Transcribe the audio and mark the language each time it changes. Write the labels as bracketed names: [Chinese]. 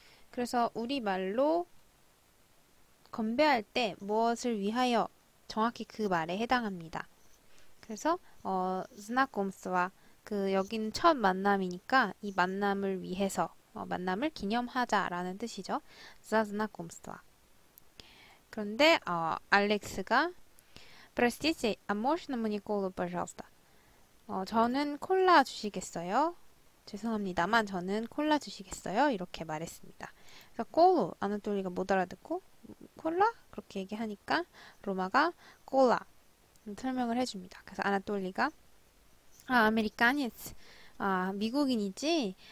[Korean] 그래서 우리말로 건배할 때 무엇을 위하여 정확히 그 말에 해당합니다. 그래서 знакомство 여기는 첫 만남이니까 이 만남을 위해서 만남을 기념하자라는 뜻이죠. [Russian] за знакомство. [Korean] 그런데 알렉스가 [Russian] Простите, а можно мне колу, пожалуйста? [Korean] 저는 콜라 주시겠어요? 죄송합니다만 저는 콜라 주시겠어요? 이렇게 말했습니다. 그래서 콜루 아나톨리가 못 알아듣고 콜라? 그렇게 얘기하니까 로마가 콜라 설명을 해줍니다. 그래서 아나톨리가 아메리카니스 미국인이지?